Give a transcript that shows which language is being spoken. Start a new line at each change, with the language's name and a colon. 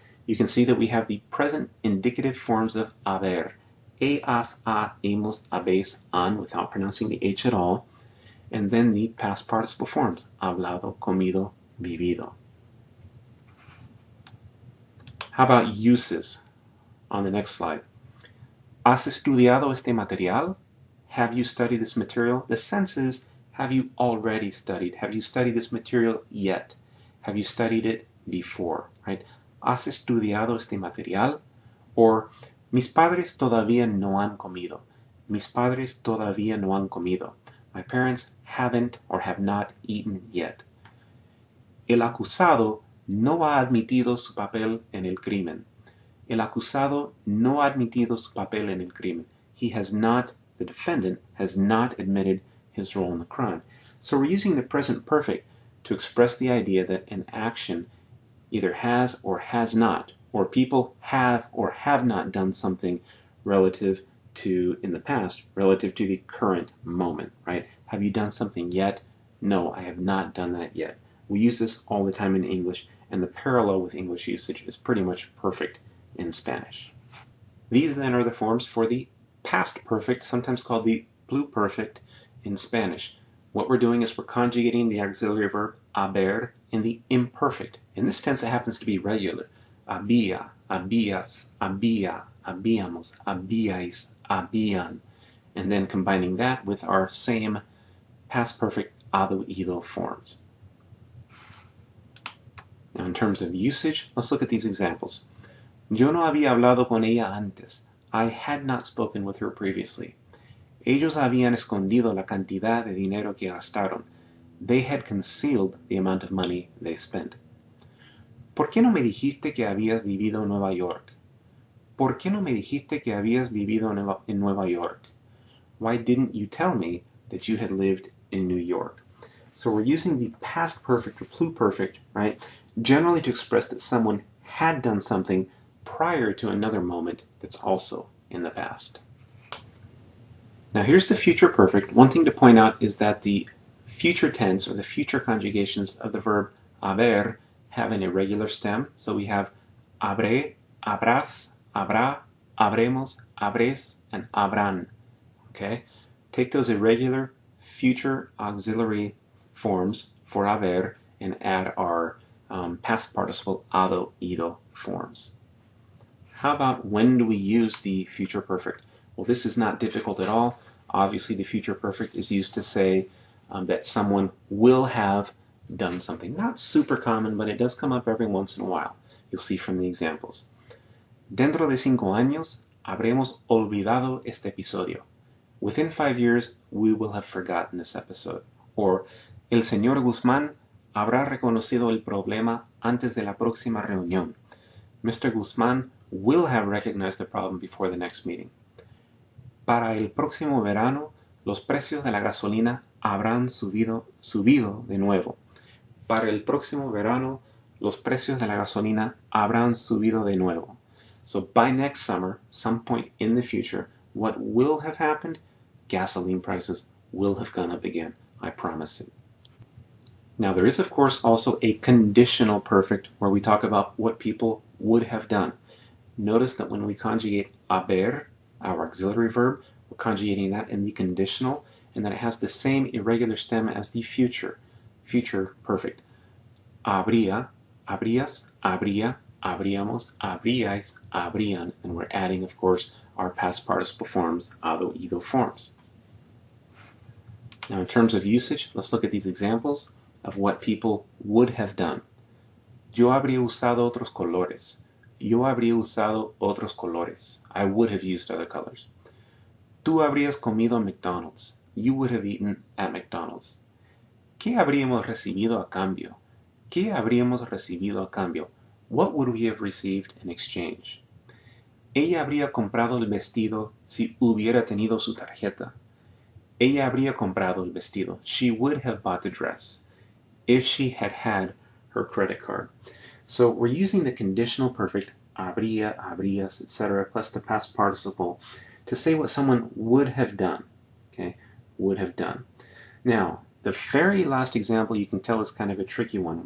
English: You can see that we have the present indicative forms of haber, has, ha, hemos, habéis, han, without pronouncing the H at all, and then the past participle forms, hablado, comido, vivido. How about uses on the next slide?
Spanish: ¿Has estudiado este material?
English: Have you studied this material? The sense is, have you already studied? Have you studied this material yet? Have you studied it before, right?
Spanish: ¿Has estudiado este material? Or, mis padres todavía no han comido. Mis padres todavía no han comido.
English: My parents haven't or have not eaten yet.
Spanish: El acusado no ha admitido su papel en el crimen. El acusado no ha admitido su papel en el crimen.
English: He has not, the defendant has not admitted his role in the crime. So we're using the present perfect to express the idea that an action either has or has not, or people have or have not done something relative to, in the past, relative to the current moment, right? Have you done something yet? No, I have not done that yet. We use this all the time in English, and the parallel with English usage is pretty much perfect in Spanish. These then are the forms for the past perfect, sometimes called the pluperfect in Spanish. What we're doing is we're conjugating the auxiliary verb haber in the imperfect. In this tense, it happens to be regular.
Spanish: Había, habías, había, habíamos, habíais, habían.
English: And then combining that with our same past perfect hado, ido forms. Now in terms of usage, let's look at these examples.
Spanish: Yo no había hablado con ella antes.
English: I had not spoken with her previously.
Spanish: Ellos habían escondido la cantidad de dinero que gastaron.
English: They had concealed the amount of money they spent.
Spanish: ¿Por qué no me dijiste que habías vivido en Nueva York? ¿Por qué no me dijiste que habías vivido en Nueva York?
English: Why didn't you tell me that you had lived in New York? So we're using the past perfect or pluperfect, right, generally to express that someone had done something prior to another moment that's also in the past. Now here's the future perfect. One thing to point out is that the future tense or the future conjugations of the verb haber have an irregular stem. So we have habré, habrás, habrá, habremos, habréis, and habrán. Okay? Take those irregular future auxiliary forms for haber and add our past participle hado, ido forms. How about when do we use the future perfect? Well, this is not difficult at all. Obviously, the future perfect is used to say that someone will have done something. Not super common, but it does come up every once in a while. You'll see from the examples.
Spanish: Dentro de 5 años, habremos olvidado este episodio.
English: Within 5 years, we will have forgotten this episode.
Spanish: Or, el señor Guzmán habrá reconocido el problema antes de la próxima reunión.
English: Mr. Guzmán will have recognized the problem before the next meeting.
Spanish: Para el próximo verano, los precios de la gasolina habrán subido de nuevo. Para el próximo verano, los precios de la gasolina habrán subido de nuevo.
English: So by next summer, some point in the future, what will have happened? Gasoline prices will have gone up again. I promise it. Now there is of course also a conditional perfect where we talk about what people would have done. Notice that when we conjugate haber, our auxiliary verb, we're conjugating that in the conditional, and that it has the same irregular stem as the future perfect. Habría, habrías, habría, habríamos, habríais, habrían, and we're adding, of course, our past participle forms, hado, ido forms. Now, in terms of usage, let's look at these examples of what people would have done.
Spanish: Yo habría usado otros colores. Yo habría usado otros colores.
English: I would have used other colors.
Spanish: Tú habrías comido en McDonald's.
English: You would have eaten at McDonald's.
Spanish: ¿Qué habríamos recibido a cambio? ¿Qué habríamos recibido a cambio?
English: What would we have received in exchange?
Spanish: Ella habría comprado el vestido si hubiera tenido su tarjeta. Ella habría comprado el vestido.
English: She would have bought the dress if she had had her credit card. So we're using the conditional perfect habría, habrías, etc., plus the past participle to say what someone would have done. Okay, would have done. Now, the very last example you can tell is kind of a tricky one.